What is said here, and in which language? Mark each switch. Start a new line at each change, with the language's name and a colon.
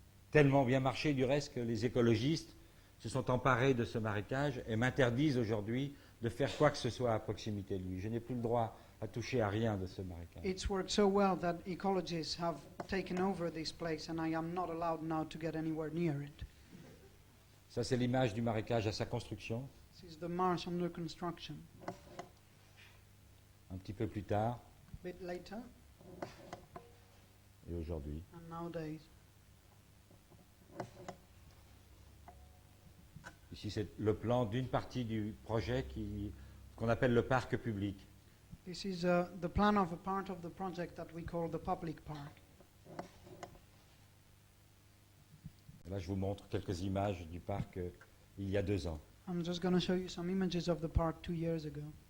French: Tellement bien marché du reste que les écologistes se sont emparés de ce marécage et m'interdisent aujourd'hui de faire quoi que ce soit à proximité de lui. Je n'ai plus le droit à toucher à rien de ce marécage.
English: It's worked so well that ecologists have taken over this place, and I am not allowed now to get anywhere near it.
French: Ça, c'est l'image du marécage à sa construction.
English: This is the marsh under construction.
French: Un petit peu plus tard
English: A bit later,
French: et aujourd'hui.
English: and nowadays.
French: Ici, c'est le plan d'une partie du projet qu'on appelle le parc public.
English: This is the plan of a part of the project that we call the public park.
French: Et là, je vous montre quelques images du parc il y a 2 ans.
English: I'm just going to show you some images of the park 2 years ago.